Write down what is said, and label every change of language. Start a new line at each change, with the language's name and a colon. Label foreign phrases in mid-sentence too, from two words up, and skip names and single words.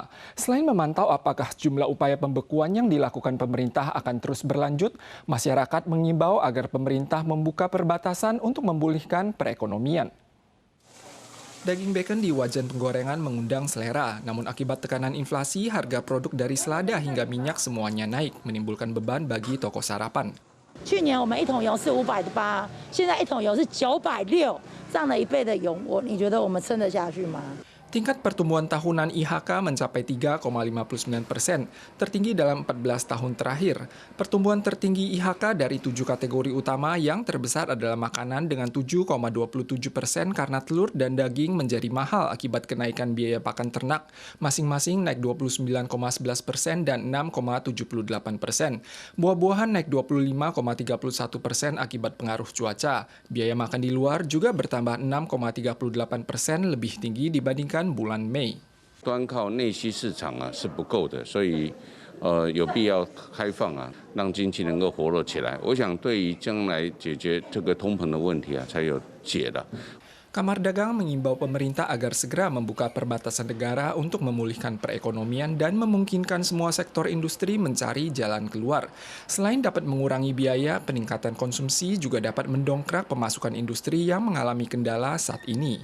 Indonesian: Selain memantau apakah jumlah upaya pembekuan yang dilakukan pemerintah akan terus berlanjut, masyarakat mengimbau agar pemerintah membuka perbatasan untuk memulihkan perekonomian. Daging bacon di wajan penggorengan mengundang selera, namun akibat tekanan inflasi, harga produk dari selada hingga minyak semuanya naik, menimbulkan beban bagi toko sarapan.
Chinese: 去年我们1桶油是580，现在1桶油是960，涨了1倍的油，你觉得我们撑得下去吗？
Indonesian: Tingkat pertumbuhan tahunan IHK mencapai 3,59%, tertinggi dalam 14 tahun terakhir. Pertumbuhan tertinggi IHK dari 7 kategori utama yang terbesar adalah makanan dengan 7,27% karena telur dan daging menjadi mahal akibat kenaikan biaya pakan ternak, masing-masing naik 29,11% dan 6,78%. Buah-buahan naik 25,31% akibat pengaruh cuaca. Biaya makan di luar juga bertambah 6,38% lebih tinggi dibandingkan bulan Mei.
Chinese: 端靠内需市场是不够的，所以有必要开放让经济能够活络起来。我想对于将来解决这个通膨的问题才有解的。
Indonesian: Kamar Dagang mengimbau pemerintah agar segera membuka perbatasan negara untuk memulihkan perekonomian dan memungkinkan semua sektor industri mencari jalan keluar. Selain dapat mengurangi biaya, peningkatan konsumsi juga dapat mendongkrak pemasukan industri yang mengalami kendala saat ini.